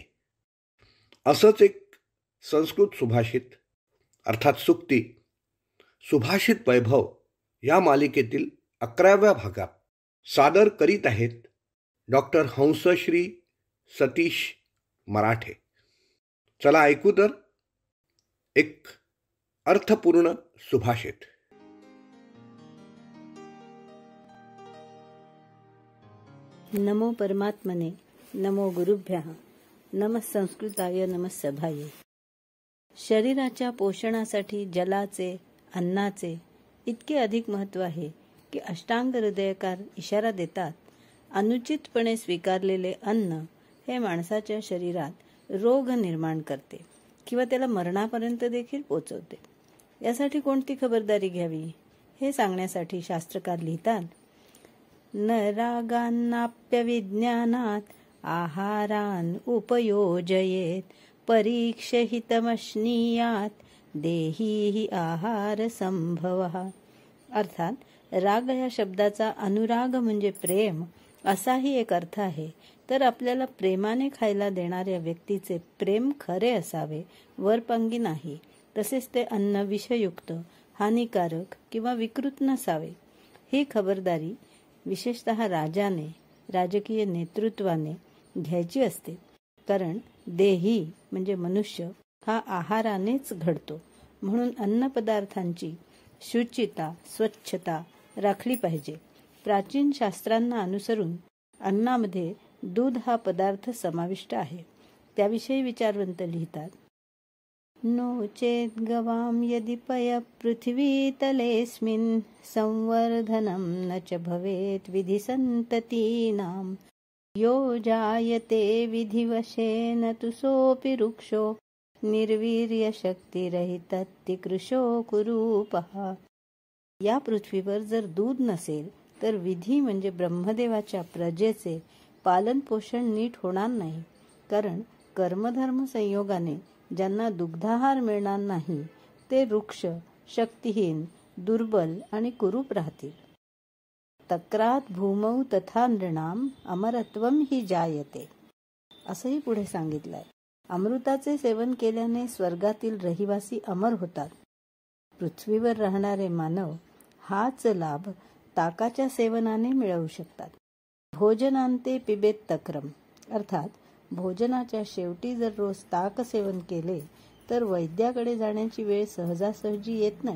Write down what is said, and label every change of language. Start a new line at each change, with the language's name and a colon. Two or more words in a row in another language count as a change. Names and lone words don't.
Marathi: असंच एक संस्कृत सुभाषित अर्थात सुक्ती सुभाषित वैभव या मालिकेतील 11व्या भागात सादर करीत आहेत डॉक्टर हंसश्री सतीश मराठे. चला ऐकू तर एक अर्थपूर्ण सुभाषित.
Sanskrit: नमो परमात्मने, नमो गुरुभ्यः, नमः संस्कृताय, नमः सभाये.
Marathi: शरीराच्या पोषणासाठी जलाचे, अन्नाचे इतके अधिक महत्त्व आहे की अष्टांग हृदयकार इशारा देतात, अनुचितपणे स्वीकारलेले अन्न हे माणसाच्या शरीरात रोग निर्माण करते किंवा त्याला मरणापर्यंत देखील पोचवते. यासाठी कोणती खबरदारी घ्यावी हे सांगण्यासाठी शास्त्रकार लिहितात,
Sanskrit: न रागान्नाप्यविज्ञानात आहारान उपयोजयेत परीक्षहितमश्नीयात देही आहार संभवः.
Marathi: अर्थात राग या शब्दाचा अनुराग म्हणजे प्रेम असाही एक अर्थ आहे. तर आपल्याला प्रेमाने खायला देणाऱ्या व्यक्तीचे प्रेम खरे असावे, वरपांगी नाही. तसेच ते अन्न विषयुक्त, हानिकारक किंवा विकृत नसावे. ही खबरदारी विशेषतः राजाने, राजकीय नेतृत्वाने घ्यायची असते. कारण देही म्हणजे मनुष्य हा आहारानेच घडतो. म्हणून अन्नपदार्थांची शुचिता, स्वच्छता राखली पाहिजे. प्राचीन शास्त्रांना अनुसरून अन्नामध्ये दूध हा पदार्थ समाविष्ट आहे. त्याविषयी विचारवंत लिहितात,
Sanskrit: नो चेत गवाम यदि पय पृथ्वीतलेऽस्मिन् संवर्धनं न च भवेत् विधिसन्ततीनां यो जायते विधिवशेन तु सोऽपि वृक्षो निर्वीर्यशक्तिरहितत्ति कृशो कुरूपः.
Marathi: या पृथ्वीवर जर दूध नसेल तर विधी म्हणजे ब्रह्मदेवाच्या प्रजेचे पालन पोषण नीट होणार नाही. कारण कर्मधर्म संयोगाने ज्यांना दुग्धाहार मिळणार नाही ते वृक्ष शक्तिहीन, दुर्बल आणि कुरूप राहतील.
Sanskrit: तक्रात भूमौ तथा नृणाम अमरत्वम ही जायते.
Marathi: असंही पुढे सांगितलंय, अमृताचे सेवन केल्याने स्वर्गातील रहिवासी अमर होतात. पृथ्वीवर राहणारे मानव हाच लाभ ताकाच्या सेवनाने मिळवू शकतात.
Sanskrit: भोजनांते पिबेत तक्रम.
Marathi: अर्थात भोजनाच्या शेवटी जर रोज ताक सेवन केले तर वैद्याकडे जाण्याची वेळ सहजासहजी येत नाही.